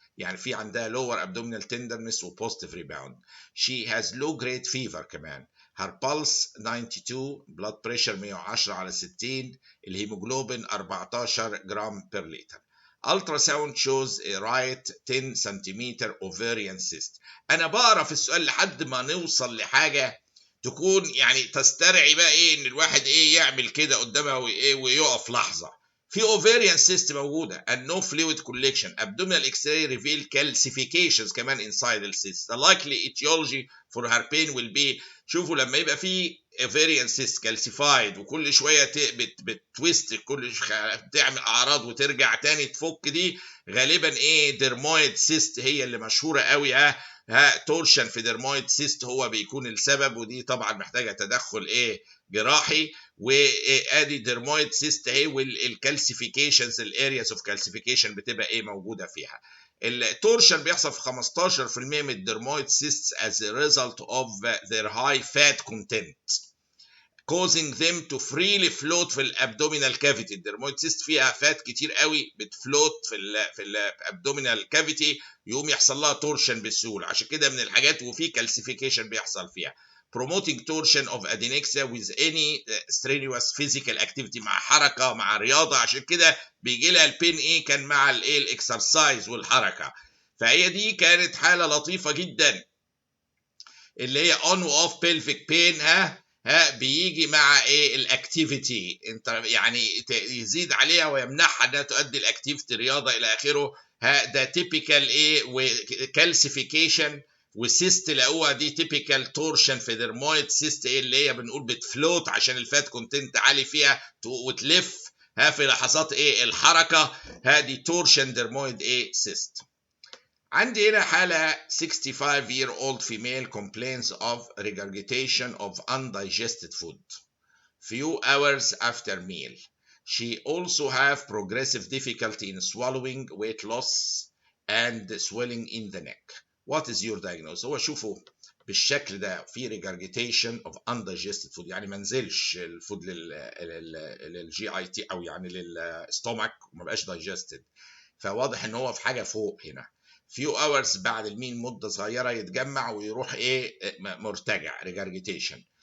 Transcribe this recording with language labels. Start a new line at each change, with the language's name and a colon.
Arabic: يعني في عندها
English: lower abdominal tenderness و positive rebound. She has low grade fever
Arabic: كمان.
English: Her pulse 92, blood pressure 110
Arabic: على 60, الهيموجلوبين 14 جرام
English: per liter. Ultrasound shows a right 10 centimeter ovarian cyst.
Arabic: انا بقرا في السؤال لحد ما نوصل لحاجه تكون يعني تسترعي بقى ايه ان الواحد ايه يعمل كده قدامها وايه ويقف لحظه.
English: في ovarian cyst موجوده and no fluid collection. abdominal x-ray reveal calcifications كمان inside the cyst. The likely etiology for her pain will be،
Arabic: شوفوا لما يبقى في ovarian cyst calcified وكل شويه بتويست، بتعمل اعراض وترجع تاني تفك، دي غالبا ايه dermoid cyst هي اللي مشهوره قوي. تورشن في dermoid cyst هو بيكون السبب، ودي طبعا محتاجه تدخل ايه جراحي. وادي dermoid cyst اهي، والكالسيفيكيشنز الارياز اوف كالسيفيكيشن بتبقى ايه موجوده فيها. التورشن بيحصل في 15% من الدرمويد
English: cysts as a result of their high fat content causing them to freely float
Arabic: في الابدومينال كافيتي. الدرمويد cyst فيها فات كتير قوي بتفلوت في الابدومينال كافيتي، يقوم يحصل لها تورشن بسهوله. عشان كده من الحاجات، وفي كالسيفيكيشن بيحصل فيها.
English: promoting torsion of adnexia with any strenuous physical activity،
Arabic: مع حركه مع رياضه. عشان كده بيجي لها البين ايه كان مع الايه الاكسرسايز والحركه. فهي دي كانت حاله لطيفه جدا اللي هي on و off pelvic pain. بيجي مع ايه الاكتيفيتي، انت يعني يزيد عليها ويمنعها انها تؤدي الاكتيفيتي رياضه الى اخره. ده تيبيكال ايه وكالسيفيكيشن. والسيست لقوها دي تيبيكال تورشن في درمويد سيست ايه اللي هي بنقول بتفلوت عشان الفات كونتنت عالي فيها وتلف في لحظات ايه الحركه. دي تورشن درمويد ايه سيست. عندي هنا حالة
English: 65-year-old female complains of regurgitation of undigested food few hours after meal. She also have progressive difficulty in swallowing, weight loss and swelling in the neck. What is your diagnosis؟
Arabic: هو شوفوا بالشكل ده في regurgitation of undigested food، يعني ما نزلش الفود للجي اي تي او يعني للستومك وما بقاش digested، فواضح ان هو في حاجة فوق هنا. few hours بعد المين مده صغيره يتجمع ويروح ايه مرتجع regurgitation.